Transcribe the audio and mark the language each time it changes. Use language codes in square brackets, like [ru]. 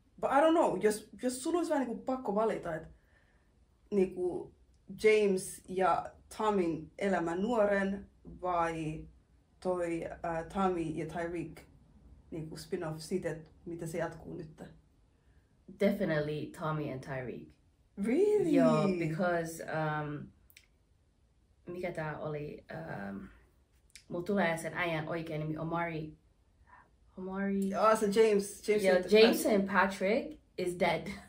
[en] But I don't know, [fi] jos sulla olisi vähän niinku pakko valita, että niinku James ja Tommyn elämä nuoren vai toi Tommy ja Tyreek niinku spin-off siitä, että mitä se jatkuu nyt? [en] Definitely Tommy and Tyreek. Really? [fi] Joo, because mikä tää oli? Mulla tulee sen äijän oikein nimi Omari. Se James. [en] James and Patrick is dead.